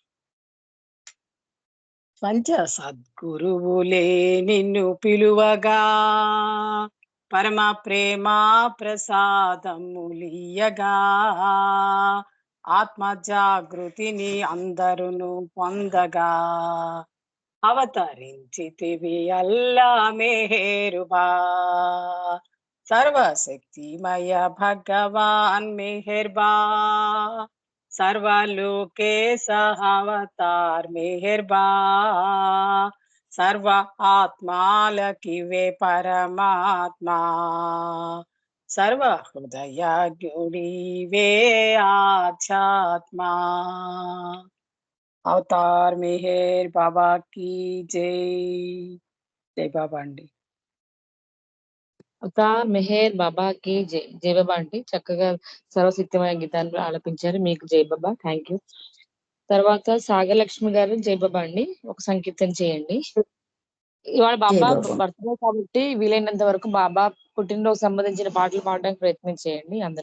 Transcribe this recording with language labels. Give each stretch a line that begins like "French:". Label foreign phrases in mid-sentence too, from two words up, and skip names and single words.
Telugu: పంచ సద్గురువులే నిన్ను పిలువగా పరమ ప్రేమ ప్రసాదములియగా ఆత్మ జాగృతిని అందరును పొందగా అవతరించితివి అల్లా మెహేరుబా. సర్వశక్తిమయ భగవాన్ మెహర్బా. సర్వలోకేశ అవతార మెహర్బా. సర్వ ఆత్మలకివే పరమాత్మా. సర్వ హృదయజ్ఞుడివే ఆధ్యాత్మా.
Hindi: अवतार मेहर बाबा की जय.
Telugu: జై బాబా అండి.
Hindi: अवतार मेहर बाबा की जय.
Telugu: జై బాబా అండి, చక్కగా సర్వశక్తిమయ గీతాన్ని ఆలపించారు. మీకు జై బాబా,
English: thank you.
Telugu: తర్వాత సాగరలక్ష్మి గారు జై బాబా అండి, ఒక సంకీర్తన చేయండి. ఇవాళ బాబా బర్త్డే కాబట్టి వీలైనంత వరకు బాబా పుట్టినరోజు సంబంధించిన పాటలు పాడడానికి ప్రయత్నం చేయండి అందరూ.